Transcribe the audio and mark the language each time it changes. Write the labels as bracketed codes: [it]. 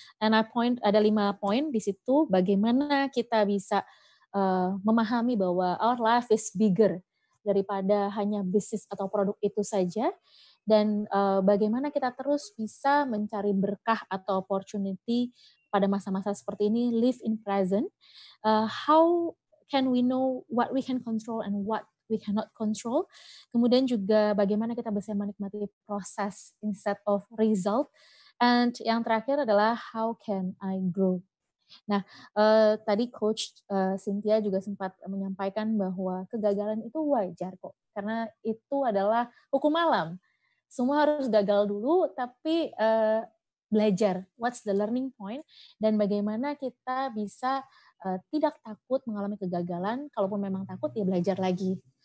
[id] And ada 5 poin di situ, bagaimana kita bisa memahami bahwa [en] our life is bigger [id] daripada hanya bisnis atau produk itu saja, dan bagaimana kita terus bisa mencari berkah atau opportunity pada masa-masa seperti ini, [en] live in present. How can we know what we can control and what we cannot control. [id] Kemudian juga bagaimana kita bisa menikmati proses [en] instead of result. [id] And yang terakhir adalah [en] how can I grow. [id] Nah, tadi Coach Cynthia juga sempat menyampaikan bahwa kegagalan itu wajar kok, karena itu adalah hukum alam. Semua harus gagal dulu, tapi belajar, [en] what's the learning point, [id] dan bagaimana kita bisa tidak takut mengalami kegagalan, kalaupun memang takut ya belajar lagi.